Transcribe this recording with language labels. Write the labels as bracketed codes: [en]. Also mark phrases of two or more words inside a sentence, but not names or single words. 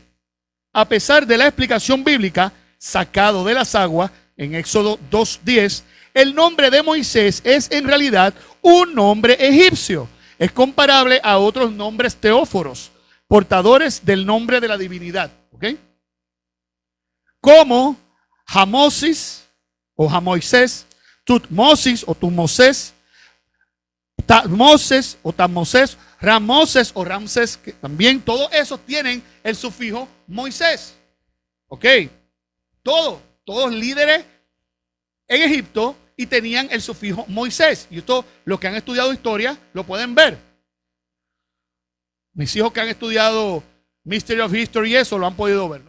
[es] A pesar de la explicación bíblica, sacado de las aguas, en Éxodo 2:10, el nombre de Moisés es en realidad un nombre egipcio. Es comparable a otros nombres teóforos, portadores del nombre de la divinidad. ¿Ok? Como Jamosis o Jamoisés, Tutmosis o Tumoses, Tatmoses o Tamoses, Ramoses o Ramses, que también todos esos tienen el sufijo Moisés. ¿Ok? Todos líderes en Egipto y tenían el sufijo Moisés. Y esto, los que han estudiado historia, lo pueden ver. Mis hijos que han estudiado Mystery of History y eso lo han podido ver, ¿no?